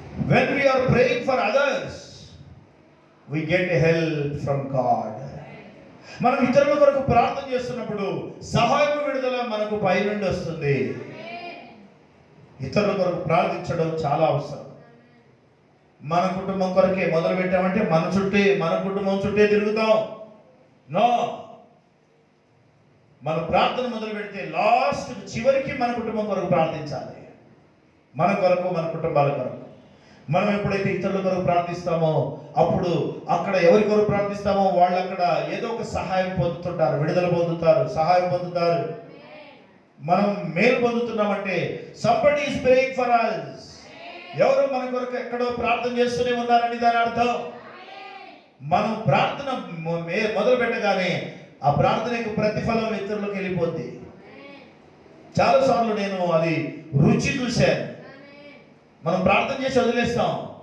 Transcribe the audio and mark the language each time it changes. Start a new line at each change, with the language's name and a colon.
English: When we are praying for others, we get help from God.
Telugu: మనం ఇతరుల కొరకు ప్రార్థన చేస్తున్నప్పుడు సహాయం విడుదల మనకు పైనుండి వస్తుంది. ఇతరుల కొరకు ప్రార్థించడం చాలా అవసరం. మన కుటుంబం కొరకే మొదలు పెట్టామంటే మన కుటుంబం చుట్టే తిరుగుతాం. నో, మన ప్రార్థన మొదలు పెడితే లాస్ట్ చివరికి మన కుటుంబం కొరకు ప్రార్థించాలి. మన కొరకు, మన కుటుంబాల కొరకు. మనం ఎప్పుడైతే ఇతరుల కొరకు ప్రార్థిస్తామో అప్పుడు అక్కడ ఎవరి కొరకు ప్రార్థిస్తామో వాళ్ళు అక్కడ ఏదో ఒక సహాయం పొందుతుంటారు, విడుదల పొందుతారు, సహాయం పొందుతారు. మనం మేలు పొందుతున్నామంటే
English: somebody is praying for us.
Telugu: ఎవరు మన కొరకు ఎక్కడో ప్రార్థన చేస్తూనే ఉన్నారని దాని అర్థం. మనం ప్రార్థన మొదలు పెట్టగానే ఆ ప్రార్థనకు ప్రతిఫలం ఇతరులకు వెళ్ళిపోద్ది. చాలాసార్లు నేను అది రుచి చూశాను. మనం ప్రార్థన చేసి వదిలేస్తాం,